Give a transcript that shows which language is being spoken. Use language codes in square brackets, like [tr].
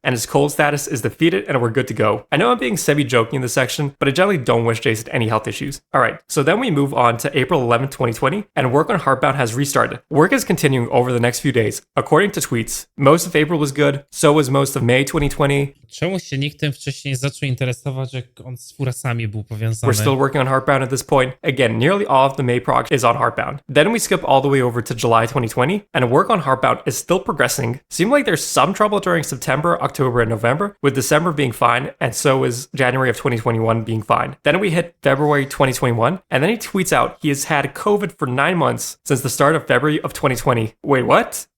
[en] and his cold status is defeated and we're good to go. I know I'm being semi-joking in this section, but I generally don't wish Jason any health issues. Alright, so then we move on to April 11, 2020, and work on Heartbound has restarted. Work is continuing over the next few days. According to tweets, most of April was good, so was most of May 2020. [pl] Czemu się nikt tym wcześniej nie zaczął interesować, jak on z furasami był powiązany? [en] We're still working on Heartbound at this point. Again, nearly all of the May prog is on Heartbound. Then we skip all the way over to July 2020, and work on Heartbound is still progressing. Seemed like there's some trouble during September, October, and November, with December being fine, and so is January of 2021 being fine. Then we hit February 2021, and then he tweets out he has had COVID for 9 months since the start of February of 2020. Wait, what?